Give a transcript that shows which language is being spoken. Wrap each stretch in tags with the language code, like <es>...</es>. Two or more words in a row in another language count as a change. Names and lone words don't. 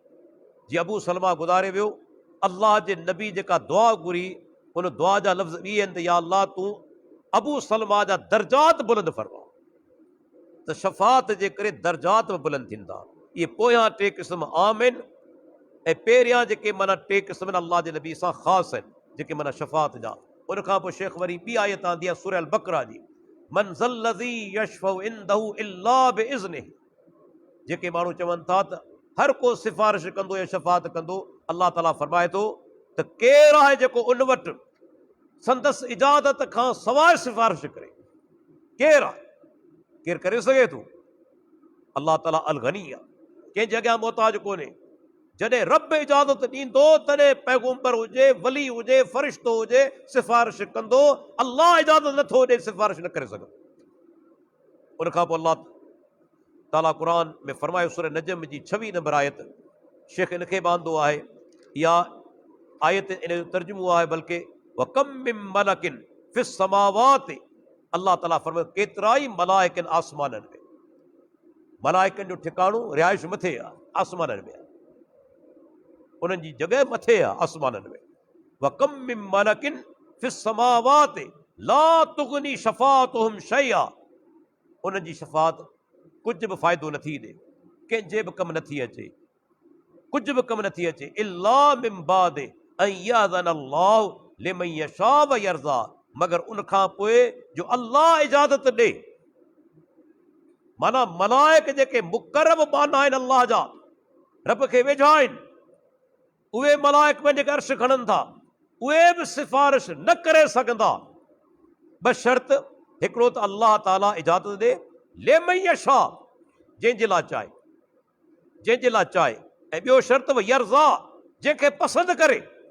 <sd>जीअं अबू सलमा गुज़ारे वियो, अल्लाह जे नबी जेका दुआ घुरी, उन दुआ जा लफ़्ज़ इहे आहिनि त या अल्लाह तूं अबू सलमा जा दर्जात बुलंद फरमा। त शफ़ात जे करे दर्जात बि बुलंद थींदा। ये पोयां टे क़िस्म आम आहिनि ऐं पहिरियां जेके माना टे क़िस्म अल्लाह जे नबी सां ख़ासि आहिनि, जेके माना शफ़ात जा। उनखां पोइ शेख वरी ॿी आयत आंदी आहे सूरह अल बकरा जी,</sd> <ar>من ذا الذي يشفع عنده إلا بإذنه.</ar> <sd>जेके माण्हू चवनि था त हर को सिफ़ारिश कंदो या शफ़ात कंदो, अल्लाह ताला फरमाए थो त केरु आहे जेको उन वटि संदसि इजाज़त खां सवाइ सिफ़ारिश करे? केरु आहे? केरु करे सघे थो? अल्लाह ताला अल गनी आहे, कंहिंजे अॻियां मोहताज कोन्हे। जॾहिं रब इजाज़त ॾींदो तॾहिं पैगम्बर हुजे, वली हुजे, फ़रिश्तो हुजे, सिफ़ारिश कंदो। अल्लाह इजाज़त नथो ॾे, सिफ़ारिश न करे सघंदो। उनखां पोइ अल्लाह ताला क़ुर में फरमायो सूरह नजम जी 26 नंबर आयत, शेख इनखे बांधो आहे, या आयत इन जो तर्जुमो आहे बल्कि</sd> <ar>وكم من ملك في السماوات.</ar> <sd>अल्लाह ताला फरमायो केतिराई मलाइकनि आसमाननि में। मलाइकनि जो ठिकाणो रिहाइश मथे आहे, आसमाननि में आहे, उन्हनि जी जॻह मथे आहे, आसमाननि में।</sd> <ar>وكم من ملك في السماوات لا تغني شفاعتهم شيئا.</ar> <sd>उन्हनि जी शफ़ात कुझु बि फ़ाइदो नथी ॾे, कंहिंजे बि कमु नथी अचे, कुझु बि कमु नथी अचे।</sd> <ar>إلا من بعد أن يأذن الله لمن يشاء ويرضى,</ar> <sd>मगर उनखां पोइ जो अल्लाह इजाज़त ॾे। माना मलाइक जेके मुक़रब बाना आहिनि अल्लाह जा, रब खे वेझा आहिनि, उहे मलाइक पंहिंजे अर्श खणनि था, उहे बि सिफ़ारिश न करे सघंदा, बस शर्त हिकिड़ो त अल्लाह ताला इजाज़त ॾे,</sd> <ar>لمن يشاء,</ar> <sd>जंहिंजे लाइ चाहे, जंहिंजे लाइ चाहे, ऐं ॿियो शर्त</sd> <ar>ويرضى,</ar> <sd>जंहिंखे पसंदि करे।</sd>